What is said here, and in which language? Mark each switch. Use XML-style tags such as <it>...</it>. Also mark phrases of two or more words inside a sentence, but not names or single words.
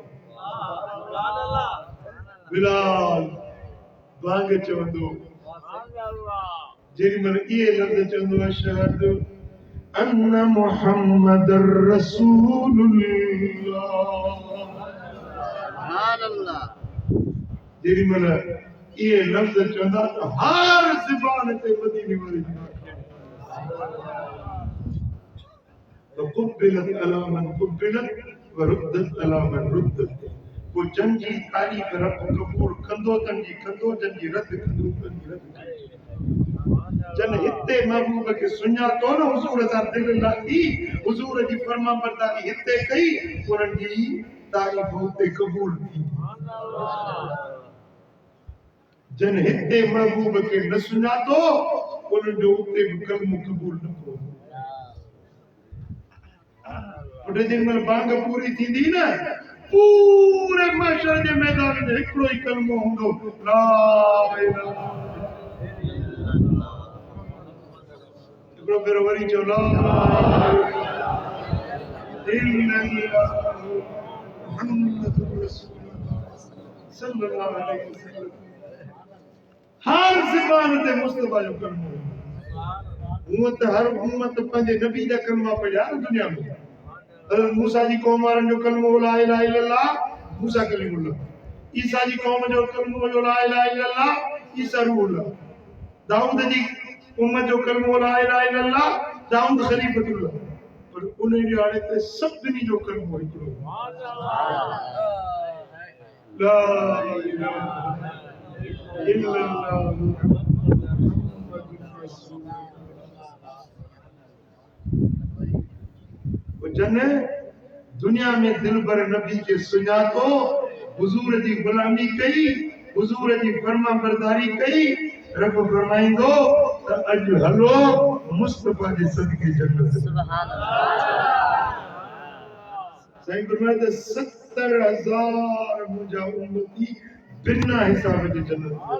<sd>बिलाल बांग चवंदो, जेॾी महिल इहे लफ़्ज़ चवंदो</sd> <ar>أشهد أن محمد</ar> <sd>रसूलुल्लाह, जेॾी महिल इहे लफ़्ज़ चवंदा त हर ज़बान ते मदीने वारे जी</sd> <ar>قبلت على من قبلت وردت على من ردت.</ar> <sd>को जन जी तारीफ़ रब क़बूल कंदो तन जी कंदो, जन जी रद कंदो तन जी रद। जन हिते महबूब खे सुञातो न हुजूर सां दिल लाथी, हुजूर जी फर्मा बरदारी हिते कई, उन्हनि जी तारीफ़ हुते क़बूल थी। जन हिते महबूब खे न सुञातो उन्हनि जो उते बि कलमो क़बूल न थियो। उते जेॾी महिल बांग पूरी थींदी न, पूरे महशर जे मैदान में हिकिड़ो ई कलमो हूंदो,</sd> <ar>لا إله</ar> <sd>हिकिड़ो भेरो वरी चओ</sd> <ar>لا إله محمد رسول الله صلى الله عليه وسلم.</ar> <sd>हर ज़बान ते मुस्तफा जो कलमो। हूअं त हर उम्मत पंहिंजे नबी जा कलमा पढ़िया न दुनिया में। हज़रत मूसा जी क़ौम वारनि जो कलमो</sd> <ar>لا إله إلا الله موسى كليم الله,</ar> <sd>ईसा जी क़ौम जो कलमो</sd> <ar>لا إله إلا الله عيسى روح الله,</ar> <sd>दाऊद जी उम्मत जो कलमो</sd> <ar>لا إله إلا الله داود خليفة الله.</ar> <sd>पर उन ॾियारे ते सभिनी जो कलमो हिकिड़ो,</sd> <ar>لا إله إلا الله محمد رسول الله.</ar> <sd>जन दुनिया में दिल भर नबी के सुञातो, हुजूर जी गुलामी कई, हुजूर जी फर्मा बरदारी कई, रब फरमाईंदो त अॼु हलो मुस्तफा जे सदके जन्नत।</sd> <ar>سبحان الله.</ar> <sd>साईं फरमाए त 70,000 मुंहिंजा उम्मती बिना हिसाब जे जन्नत।</sd>